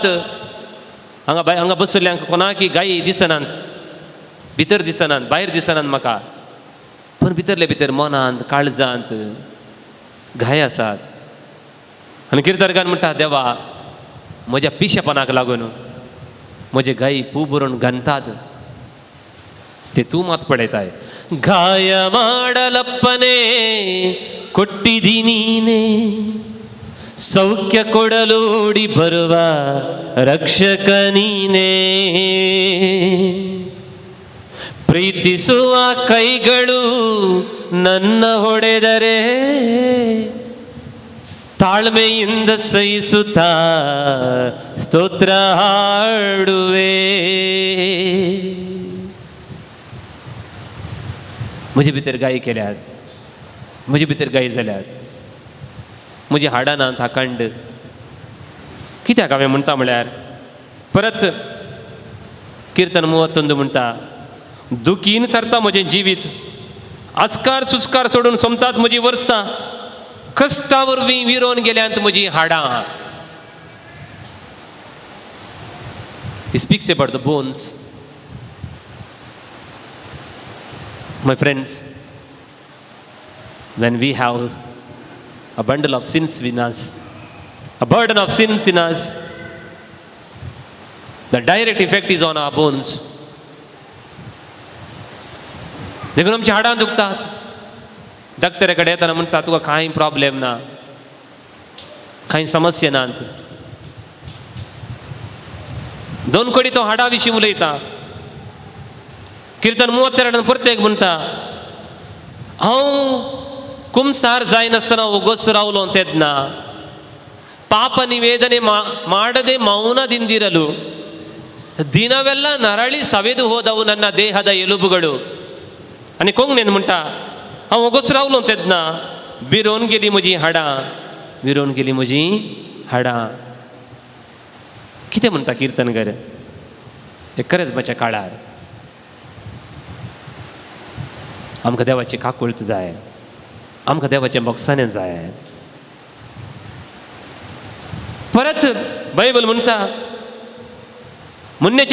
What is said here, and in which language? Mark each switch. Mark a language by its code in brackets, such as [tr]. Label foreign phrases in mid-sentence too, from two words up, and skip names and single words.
[kok] हांगा बसल्ल्यांक कोणाकी गायी दिसनात, भितर दिसनात, भायर दिसनात म्हाका, पूण भितरले भितर मनांत काळजांत घाय आसात. आनी किर्तनकार म्हणटा, देवा म्हज्या पिशेपणाक लागून म्हजे गायी पू भरून घंतात. ते तू [kn] ಮಾತು ಪಡೆತಾಯ ಗಾಯ ಮಾಡಲಪ್ಪನೇ ಕೊಟ್ಟಿದಿ ನೀನೆ ಸೌಖ್ಯ ಕೊಡಲೋಡಿ ಬರುವ ರಕ್ಷಕ ನೀನೇ ಪ್ರೀತಿಸುವ ಕೈಗಳು ನನ್ನ ಹೊಡೆದರೆ ತಾಳ್ಮೆಯಿಂದ ಸಹಿಸುತ್ತಾ ಸ್ತೋತ್ರ ಹಾಡುವೆ [kok] म्हजे भितर गायी केल्यात म्हजे भितर गायी जाल्यात म्हजी हाडां नात हाकांड कित्याक हांवें म्हणटा म्हळ्यार परत किर्तन 31 म्हणटा दुखीन सरता म्हजें जिवीत आस्कार सुस्कार सोडून सोमतात म्हजीं वर्सां कश्टा वरवीं विरोन गेल्यांत म्हजीं हाडां [en] He speaks about the bones. My friends, when we have a bundle of sins in us, a burden of sins in us, the direct effect is on our bones. [kok] देखून आमची हाडां दुखतात डॉक्टरा कडेन येताना म्हणटा तुका कांय प्रॉब्लेम ना कांय समस्या नात दोन कडी तो हाडा विशीं उलयता किर्तन 32 प्रत्येक म्हणटा हांव कुंसार जायनासतना ओगोस रावलो तेदना [kn] ಪಾಪ ನಿವೇದನೆ ಮಾಡದೆ ಮೌನದಿಂದಿರಲು ದಿನವೆಲ್ಲ ನರಳಿ ಸವೆದು ಹೋದವು ನನ್ನ ದೇಹದ ಎಲುಬುಗಳು [kok] आणि कोंगणेन म्हणटा हांव ओगोस रावलो तेदना विरोन गेली म्हजी हाडां विरोन गेली म्हजी हाडां कितें म्हणटा किर्तनकार हे खरेंच काळार आमकां देवाची काकुळत जाय आमकां देवाचें मोगसाणें जाय परत बायबल म्हणटा मुन्नेचें